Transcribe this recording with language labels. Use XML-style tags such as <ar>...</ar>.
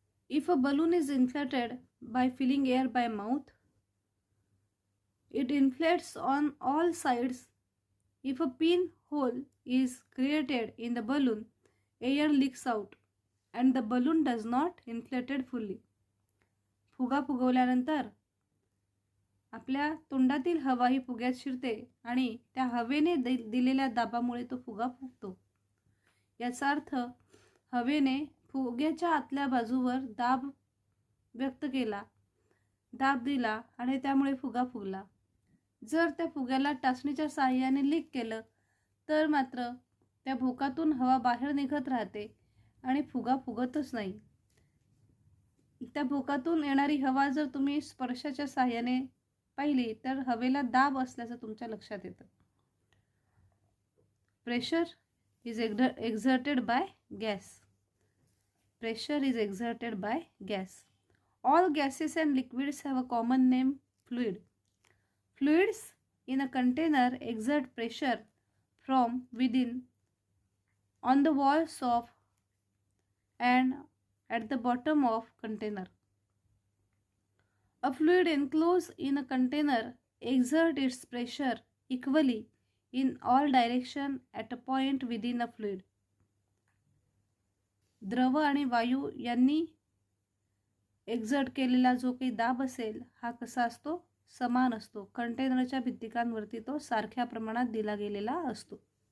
<en>If a balloon is inflated by filling air by mouth, it inflates on all sides. If a pinhole is created in the balloon, air leaks out and the balloon does not inflated fully.</en> <mr>फुगा फुगवल्यानंतर आपल्या तोंडातील हवा ही फुग्यात शिरते आणि त्या हवेने दिलेल्या दाबामुळे तो फुगा फुगतो. याचा अर्थ हवेने फुग्याच्या आतल्या बाजूवर दाब व्यक्त केला, दाब दिला आणि त्यामुळे फुगा फुगला. जर त्या फुग्याला टाचणीच्या साहाय्याने लीक केलं तर मात्र त्या भोकातून हवा बाहेर निघत राहते आणि फुगा फुगतच नाही. त्या भोकातून येणारी हवा जर तुम्ही स्पर्शाच्या साहाय्याने पाहिली तर हवेला दाब असल्याचं तुमच्या लक्षात येतं.</mr> <en>Pressure is exerted by gas. Pressure is exerted by gas. All gases and liquids have a common name, fluid. Fluids in a container exert pressure from within on the walls of and at the bottom of container. A fluid enclosed in a container exerts its pressure equally in all direction at a point within a fluid.</en> <mr>द्रव आणि वायू यांनी exert केलेला जो काही दाब असेल हा कसा असतो, समान असतो. कंटेनरच्या भित्तिकांवरती तो सारख्या प्रमाणात दिला गेलेला असतो.</mr>